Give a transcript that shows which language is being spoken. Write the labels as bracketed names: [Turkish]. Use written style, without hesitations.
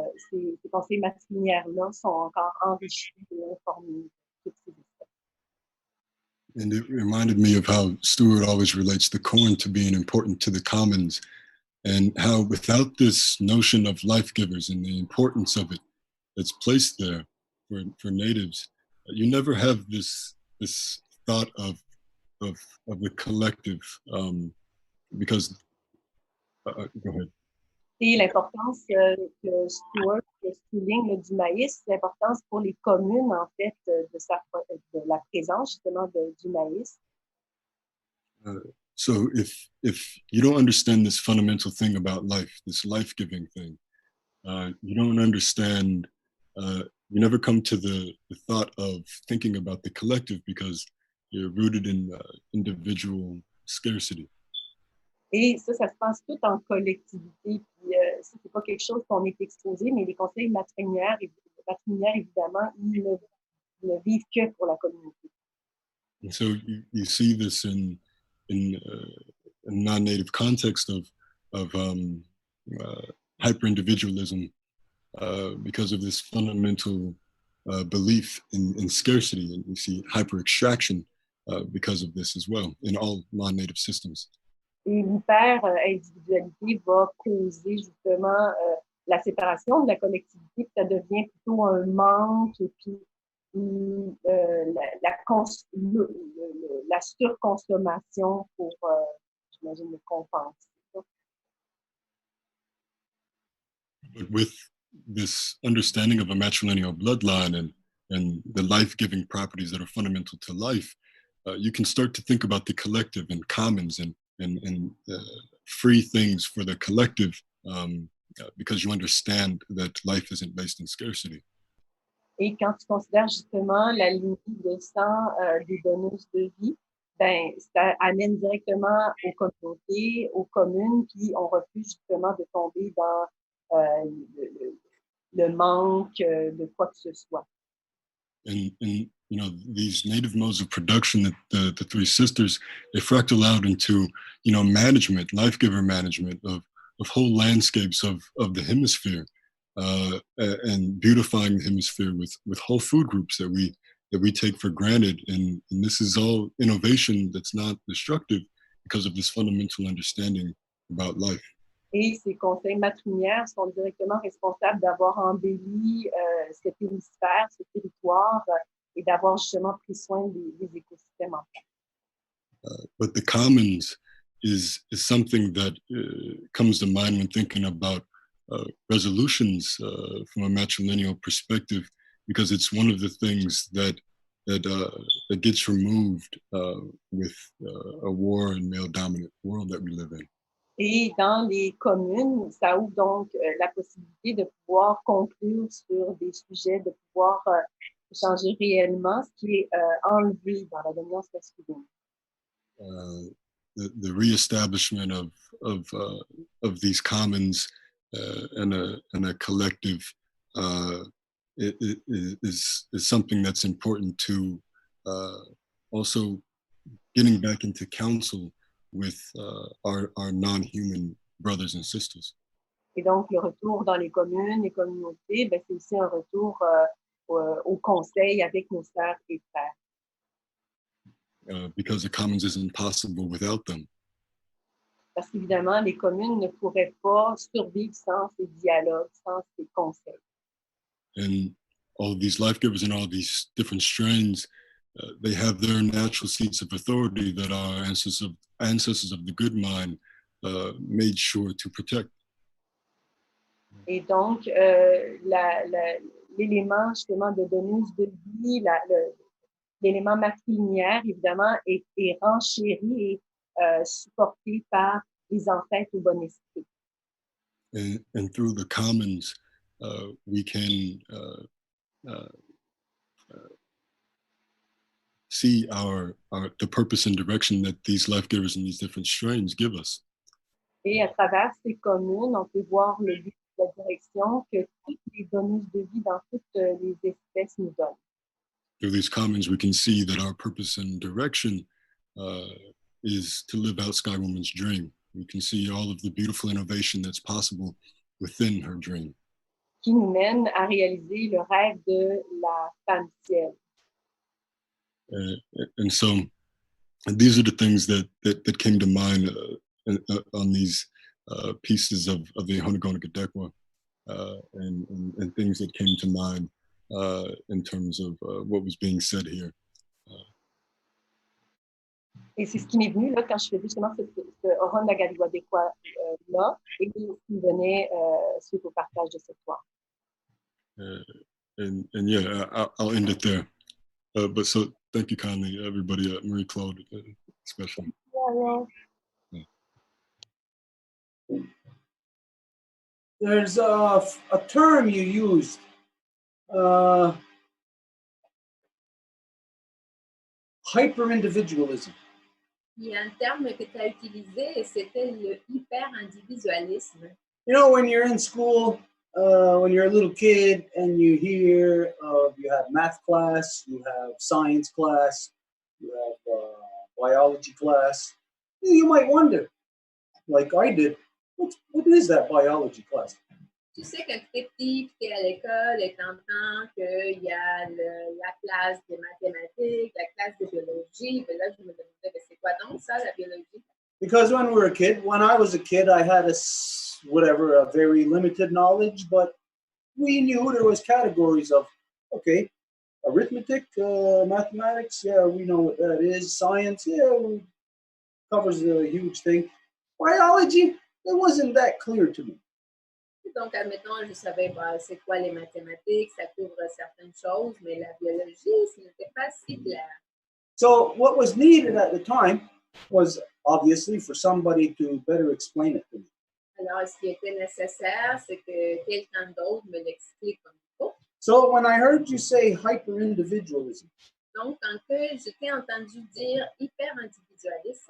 [French] Ces conseils matrilinéaires-là sont encore enrichis et informés toutes ces espèces. [English] And it reminded me of how Stuart always relates the corn to being important to the commons, and how without this notion of life givers and the importance of it that's placed there for natives, you never have this thought of the collective, because go ahead. [French] Et l'importance que Stuart souligne du maïs, l'importance pour les communes, en fait, de la présence, justement, du maïs. [English] So if you don't understand this fundamental thing about life, this life-giving thing, you don't understand, you never come to the thought of thinking about the collective because you're rooted in individual scarcity. [French] Et ça se passe tout en collectivité. Puis, c'est pas quelque chose qu'on est exposé, mais les conseils matrilinéaires, évidemment, ils ne vivent que pour la communauté. [English] And so you see this in a non-native context of hyper-individualism because of this fundamental belief in scarcity. And you see hyper-extraction because of this as well in all non-native systems. [French] Et l'hyper-individualité va causer justement la séparation de la collectivité, puis ça devient plutôt un manque, et puis la surconsommation pour, j'imagine, le compenser. [English] But with this understanding of a matrilineal bloodline and the life-giving properties that are fundamental to life, you can start to think about the collective and commons and free things for the collective because you understand that life isn't based in scarcity. [French] Et quand tu considères justement la lignée de sang des donneuses de vie, ben, ça amène directement aux communautés, aux communes qui ont refusé justement de tomber dans le manque de quoi que ce soit. [English] And you know, these native modes of production that the three sisters, they fractal out into, you know, management, life giver management of whole landscapes of the hemisphere, and beautifying the hemisphere with whole food groups that we take for granted. And this is all innovation that's not destructive because of this fundamental understanding about life. [French] Et ces conseils matrilinéaires sont directement responsables d'avoir embelli cet hémisphère, ce territoire, et d'avoir justement pris soin des écosystèmes en fait. [English] But the commons is something that comes to mind when thinking about resolutions from a matrilineal perspective, because it's one of the things that gets removed with a war and male-dominant world that we live in. [French] Et dans les communes, ça ouvre donc la possibilité de pouvoir conclure sur des sujets, de pouvoir changer réellement ce qui est enlevé dans la dominance masculine. [English] The reestablishment of these commons and a collective is something that's important to also getting back into counsel with our non-human brothers and sisters. [French] Et donc, le retour dans les communes, les communautés, ben, c'est aussi un retour au conseil avec nos sœurs et frères. [English] Because the commons isn't possible without them. [French] Parce qu'évidemment, les communes ne pourraient pas survivre sans ces dialogues, sans ces conseils. [English] And all of these life givers and all these different strains, they have their natural seats of authority that our ancestors of the good mind made sure to protect. [French] Et donc, l'élément justement de donneuse de vie, l'élément matrilinéaire, évidemment, est renchéri et supporté par les ancêtres au bon esprit. [English] And through the commons, we can see the purpose and direction that these life givers and these different strains give us. [French] Et à travers ces communes, on peut voir le but, la direction que toutes les donneuses de vie dans toutes les espèces nous donnent. [English] Through these commons, we can see that our purpose and direction is to live out Sky Woman's dream. We can see all of the beautiful innovation that's possible within her dream. [French] Qui nous mène à réaliser le rêve de la femme ciel. [English] And so these are the things that came to mind on these pieces of the Haunagonigadekwa, and things that came to mind in terms of what was being said here. [French] Et c'est ce qui m'est venu là, quand je faisais justement ce Haunagonigadekwa là, et ce qui me venait suite au partage de cette soir. [English] And yeah, I'll end it there. But so thank you kindly, everybody, Marie Claude especially. Yeah. There's a term you used. Hyper-individualism. [French] Il y a un terme que tu as utilisé et c'était le hyper-individualisme. [English] You know, when you're in school, when you're a little kid and you hear you have math class, you have science class, you have biology class, you might wonder, like I did, what is that biology class? [French] Tu sais, quand tu es petit, tu es à l'école et tu entends qu'il y a la classe de mathématiques, la classe de biologie. Et là, je me demandais, c'est quoi donc ça, la biologie? [English] Because when I was a kid, I had a very limited knowledge, but we knew there was categories of, okay, arithmetic, mathematics, yeah, we know what that is. Science, yeah, covers a huge thing. Biology, it wasn't that clear to me. [French] Donc, admettons, je savais c'est quoi les mathématiques, ça couvre certaines choses, mais la biologie, ce n'était pas si clair. [English] So what was needed at the time was obviously for somebody to better explain it to me. [French] Alors, ce qui était nécessaire, c'est que quelqu'un d'autre me l'explique comme il faut. [English] So when I heard you say hyper-individualism, [French] donc, quand je t'ai entendu dire hyper-individualisme,